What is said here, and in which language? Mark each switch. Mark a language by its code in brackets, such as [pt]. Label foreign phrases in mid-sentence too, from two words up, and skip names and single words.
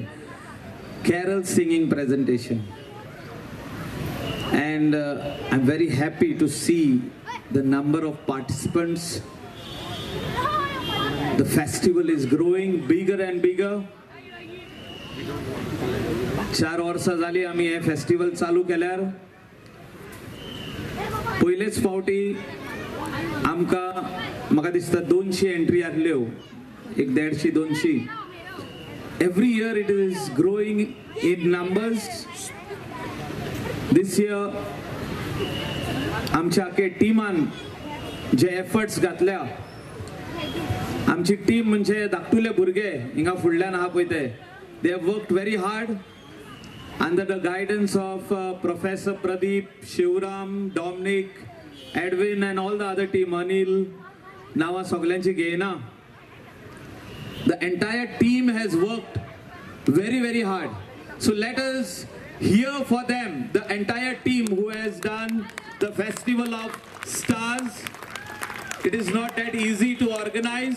[en] Carol Singing presentation. And I'm very happy to see the number of participants. The festival is growing bigger and bigger. [kok] 4 वर्सां जाली आमी हे फेस्टिवल चालू केल्यार पयलेच फावटी आमकां म्हाका दिसता 200 एंट्री आसल्यो 150-200. [en] Every year it is growing in numbers. This year [kok] आमच्या आख्या टिमान जे एफर्ट्स घातल्या आमची टीम म्हणजे धाकटुले भुरगे हिंगा फुडल्यान आहा पळय ते [en] they have worked very hard under the guidance of Professor Pradeep, Shivram, Dominic, Edwin and all the other team, Anil, [kok] नावा सगळ्यांची घेयना. [en] The entire team has worked very hard. So let us hear for them, the entire team who has done the Festival of Stars. It is not that easy to organize.